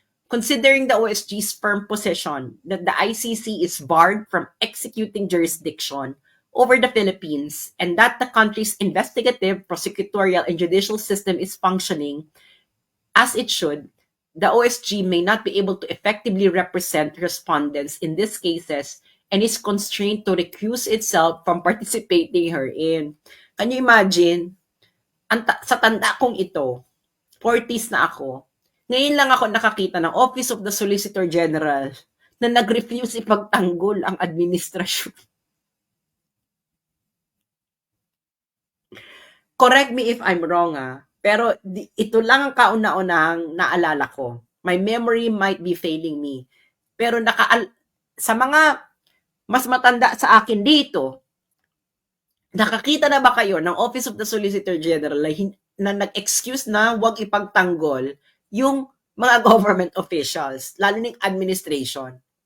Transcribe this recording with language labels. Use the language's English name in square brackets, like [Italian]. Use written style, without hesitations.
[English] Considering the OSG's firm position that the ICC is barred from executing jurisdiction over the Philippines and that the country's investigative, prosecutorial, and judicial system is functioning as it should, the OSG may not be able to effectively represent respondents in these cases and is constrained to recuse itself from participating herein. Can you imagine? [Filipino] Sa tanda kong ito, 40s na ako, ngayon lang ako nakakita ng Office of the Solicitor General na nag-refuse ipagtanggol ang administrasyon. [English] Correct me if I'm wrong, [Filipino] pero ito lang ang kauna-unahang naalala ko. [English] My memory might be failing me. [Filipino] Pero sa mga mas matanda sa akin dito, nakakita na ba kayo ng Office of the Solicitor General na nag-excuse na huwag ipagtanggol yung mga government officials, lalo ng administration?